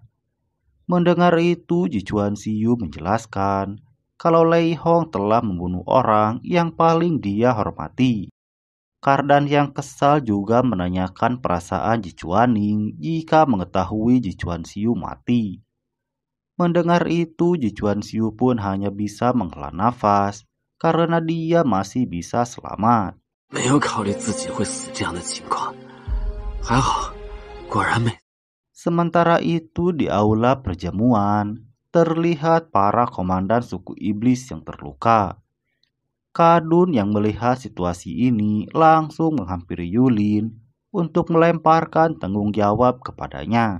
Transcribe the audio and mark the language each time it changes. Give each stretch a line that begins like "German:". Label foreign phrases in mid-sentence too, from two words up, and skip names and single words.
Indonesian: Mendengar itu, Jichuan Xiu menjelaskan kalau Lei Hong telah membunuh orang yang paling dia hormati. Cardan yang kesal juga menanyakan perasaan Jichuaning jika mengetahui Jichuan Xiu mati. Mendengar itu, Jichuan Xiu pun hanya bisa menghela nafas karena dia masih bisa selamat.
Chinese: 没有考虑自己会死这样的情况，还好，果然没。
Indonesian: Sementara itu di aula perjamuan, terlihat para komandan suku iblis yang terluka. Kadun yang melihat situasi ini langsung menghampiri Yulin untuk melemparkan tanggung jawab kepadanya.